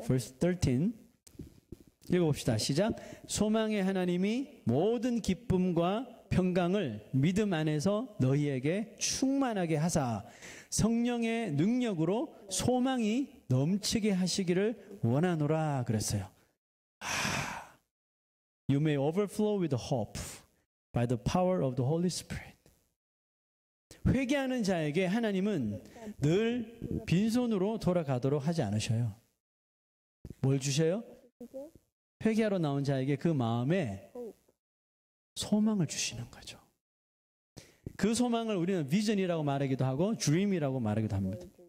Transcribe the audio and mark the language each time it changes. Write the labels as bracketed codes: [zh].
[en] verse 13 [ko] 읽어봅시다. 시작. 소망의 하나님이 모든 기쁨과 평강을 믿음 안에서 너희에게 충만하게 하사 성령의 능력으로 소망이 넘치게 하시기를 원하노라 그랬어요. [en] You may overflow with hope by the power of the Holy Spirit. [ko] 회개하는 자에게 하나님은 늘 빈손으로 돌아가도록 하지 않으셔요. 뭘 주셔요? 회개하러 나온 자에게 그 마음에 소망을 주시는 거죠. 그 소망을 우리는 비전이라고 말하기도 하고 드림이라고 말하기도 합니다.